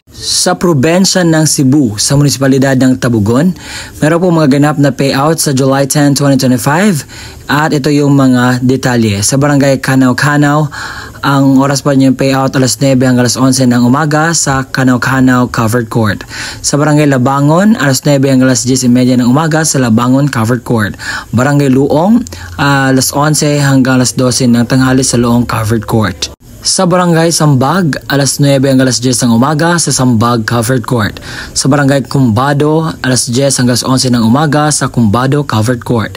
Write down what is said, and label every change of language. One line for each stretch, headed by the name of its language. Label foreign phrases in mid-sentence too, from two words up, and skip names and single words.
Filipino: Sa probensya ng Cebu, sa munisipalidad ng Tabugon, meron po magaganap na payout sa July 10, 2025 at ito yung mga detalye. Sa Barangay Kanaw-Kanaw, ang oras po niyong payout alas 9 hanggang alas 11 ng umaga sa Kanaw-Kanaw Covered Court. Sa Barangay Labangon, alas 9 hanggang alas 10:30 ng umaga sa Labangon Covered Court. Barangay Luong, alas 11 hanggang alas 12 ng tanghali sa Luong Covered Court. Sa Barangay Sambag, alas 9 hanggang alas 10 ng umaga sa Sambag Covered Court. Sa Barangay Kumbado, alas 10 hanggang alas 11 ng umaga sa Kumbado Covered Court.